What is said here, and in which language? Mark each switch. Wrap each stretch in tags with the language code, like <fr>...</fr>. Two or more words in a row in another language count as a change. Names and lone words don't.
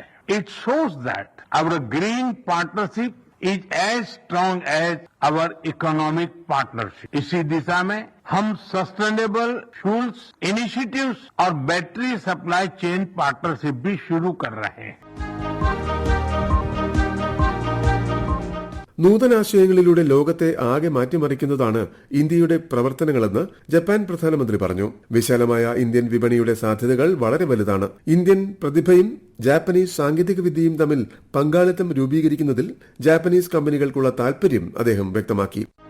<en>it shows that our green partnership is as strong as our economic partnership.</en> <hi>इसी दिशा में हम</hi> <en>sustainable fuels initiatives</en> <hi>और</hi> <en>battery supply chain partnership</en> <hi>भी शुरू कर रहे हैं.</hi> <ml>നൂതനാശയങ്ങളിലൂടെ ലോകത്തെ ആകെ മാറ്റിമറിക്കുന്നതാണ് ഇന്ത്യയുടെ പ്രവർത്തനങ്ങളെന്ന് ജപ്പാൻ പ്രധാനമന്ത്രി പറഞ്ഞു. വിശാലമായ ഇന്ത്യൻ വിപണിയുടെ സാധ്യതകൾ വളരെ വലുതാണ്. ഇന്ത്യൻ പ്രതിഭയും ജാപ്പനീസ് സാങ്കേതിക വിദ്യയും തമ്മിൽ പങ്കാളിത്തം രൂപീകരിക്കുന്നതിൽ ജാപ്പനീസ് കമ്പനികൾക്കുള്ള താൽപര്യം അദ്ദേഹം വ്യക്തമാക്കി.</ml>